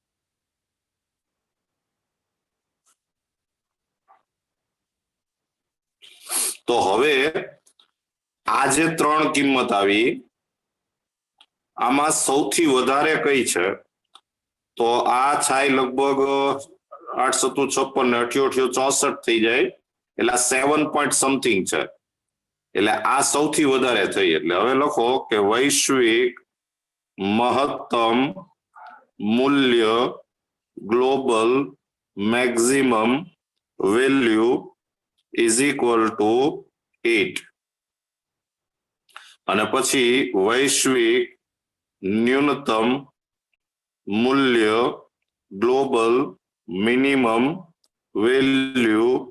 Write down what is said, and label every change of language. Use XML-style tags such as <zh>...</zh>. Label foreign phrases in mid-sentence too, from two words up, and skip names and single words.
<gu>તો હવે આ જે 3 કિંમત આવી, આમાં સૌથી વધારે કઈ છે? તો આ થાય લગભગ 8 × 7 = 56 ને 88 = 64 થઈ જાય, એટલે 7</gu> <en>point something</en> <gu>છે, એટલે આ સૌથી વધારે થઈ. એટલે હવે લખો કે વૈશ્વિક મહત્તમ મૂલ્ય</gu> <en>global maximum value is equal to</en> <gu>8, અને પછી વૈશ્વિક ન્યૂનતમ મૂલ્ય</gu> <en>global minimum value,</en>